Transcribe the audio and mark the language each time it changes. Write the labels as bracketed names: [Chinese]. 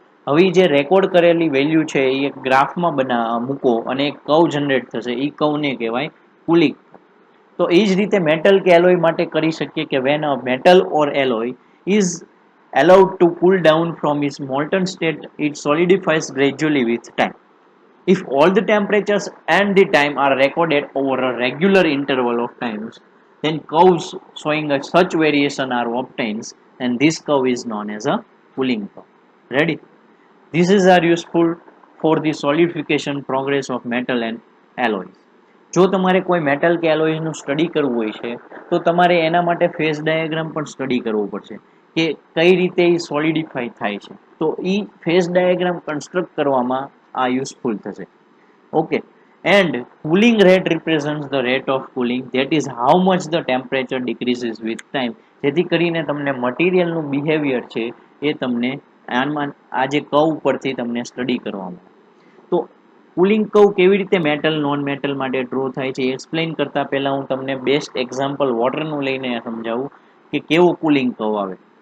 [Gujarati] હવે જે રેકોર્ડ કરેલી વેલ્યુ છે એ એક ગ્રાફમાં મૂકો અને એક કર્વ જનરેટ થશે. એ કર્વને કહેવાય કુલિંગ. તો એ જ રીતે મેટલ કે એલોય માટે કરી શકીએ કે [English] When a metal or alloy is allowed to cool down from its molten state, it solidifies gradually with time. If all the temperatures and the time are recorded over a regular interval of times, then curves showing a such variation are obtained, and this curve is known as a cooling curve. Ready? This is are useful for the solidification progress of metal and alloys. [Gujarati] જો તમારે કોઈ metal કે એલોયનું study કરવું હોય છે તો તમારે એના માટે ફેઝ ડાયાગ્રામ પણ સ્ટડી કરવો પડશે કે કઈ રીતે એ સોલિડિફાઈ થાય છે. તો એ ફેઝ ડાયાગ્રામ કન્સ્ટ્રક્ટ કરવામાં આ યુઝફુલ થશે. Okay. [English] And cooling rate represents the rate of cooling, that is how much the temperature decreases with time. [Gujarati] જેથી કરીને તમને મટીરિયલનું બિહેવિયર છે એ તમને આમાં આ જે કર્વ ઉપરથી તમને સ્ટડી કરવામાં. તો કુલિંગ કર્વ કેવી રીતે મેટલ નોન મેટલ માટે ડ્રો થાય છે એક્સપ્લેન કરતા પહેલા હું તમને બેસ્ટ એક્ઝામ્પલ વોટરનું લઈને સમજાવું કે કેવો કુલિંગ કર્વ આવે.